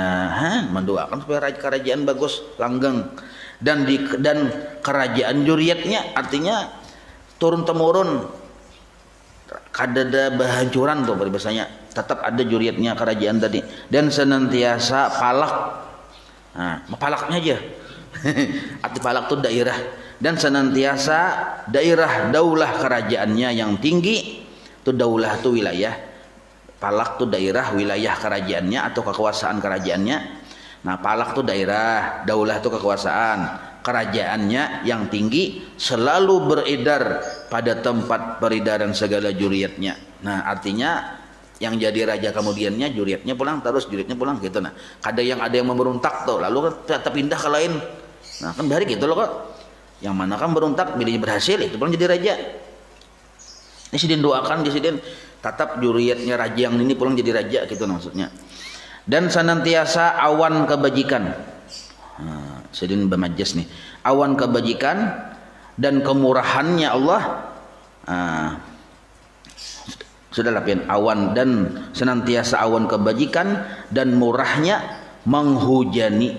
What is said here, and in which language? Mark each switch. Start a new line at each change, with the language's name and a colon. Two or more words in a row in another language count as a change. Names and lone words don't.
Indonesian: Mendoakan supaya kerajaan bagus langgeng, dan kerajaan juriatnya, artinya turun temurun,
Banjar: kadada bahancuran tuh
Indonesian: bahasanya, tetap ada juriatnya kerajaan tadi, dan senantiasa palak. Palaknya aja arti palak tuh daerah, dan senantiasa daerah daulah kerajaannya yang tinggi. Itu daulah tuh wilayah, palak tuh daerah, wilayah kerajaannya atau kekuasaan kerajaannya. Nah, palak tuh daerah, daulah tuh kekuasaan, kerajaannya yang tinggi selalu beredar pada tempat peredaran segala juriatnya. Nah, artinya yang jadi raja kemudiannya juriatnya pulang, terus juriatnya pulang gitu. Nah, ada yang memberontak tuh, lalu tetap pindah ke lain. Nah, kan dari gitu loh kok. Yang mana kan berontak, bilanya berhasil, itu pulang jadi raja. Ini Sidin doakan, Sidin tetap juriatnya raja yang ini pulang jadi raja gitu maksudnya. Dan senantiasa awan kebajikan. Sidin bermajas nih, awan kebajikan dan kemurahannya Allah. Sudahlah pian, awan dan senantiasa awan kebajikan dan murahnya menghujani.